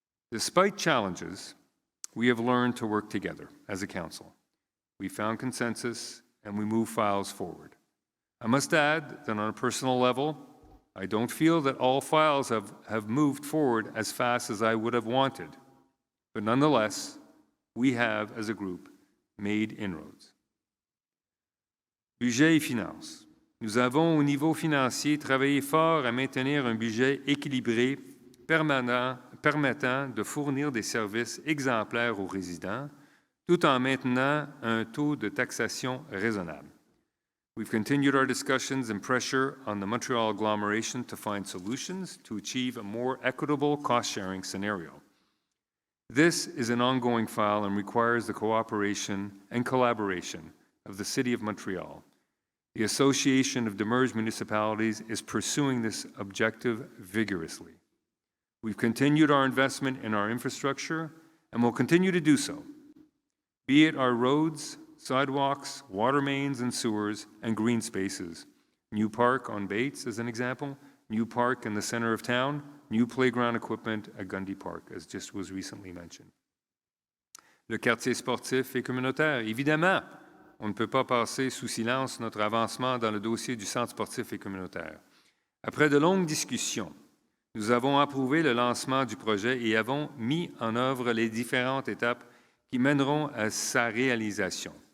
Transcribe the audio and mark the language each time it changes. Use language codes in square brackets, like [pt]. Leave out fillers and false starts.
[en] Despite challenges, we have learned to work together as a council. We found consensus and we move files forward. I must add that on a personal level, I don't feel that all files have moved forward as fast as I would have wanted. But nonetheless, we have, as a group, made inroads. [fr] Budget et finances. Nous avons, au niveau financier, travaillé fort à maintenir un budget équilibré, permettant de fournir des services exemplaires aux résidents, tout en maintenant un taux de taxation raisonnable. [en] We've continued our discussions and pressure on the Montreal agglomeration to find solutions to achieve a more equitable cost-sharing scenario. This is an ongoing file and requires the cooperation and collaboration of the City of Montreal. The Association of Demerged Municipalities is pursuing this objective vigorously. We've continued our investment in our infrastructure and will continue to do so, be it our roads, sidewalks, water mains and sewers, and green spaces. New park on Bates, as an example, new park in the center of town, new playground equipment at Gundy Park, as just was recently mentioned. [fr] Le quartier sportif et communautaire, évidemment, on ne peut pas passer sous silence notre avancement dans le dossier du centre sportif et communautaire. Après de longues discussions, nous avons approuvé le lancement du projet et avons mis en œuvre les différentes étapes qui mèneront à sa réalisation.